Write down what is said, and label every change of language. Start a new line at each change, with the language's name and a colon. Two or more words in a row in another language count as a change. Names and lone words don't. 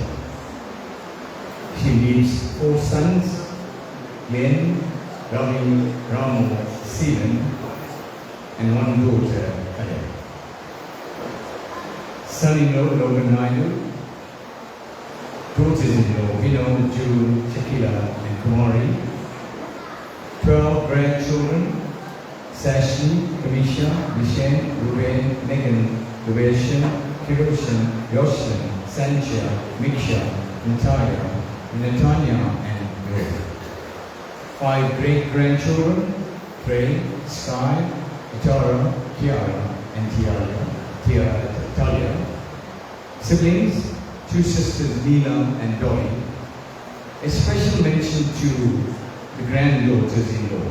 English: She leaves 4 sons, Glenn, Ravi, Ramo, Stephen, and 1 daughter, Kaya. Son-in-law, Logan Naidu, daughters-in-law, Vinod, June, Shakila, and Kumari, 12 grandchildren, Sashni, Kamisha, Vishen, Ruben, Megan, Ruveshan, Kiroshan, Yoshan, Sancha, Miksha, Natalia, Natanya, and Greg. 5 great-grandchildren, Trey, Sky, Tara, Kiara, and Talia. Siblings, 2 sisters, Leela and Dolly. A special mention to the granddaughters-in-law.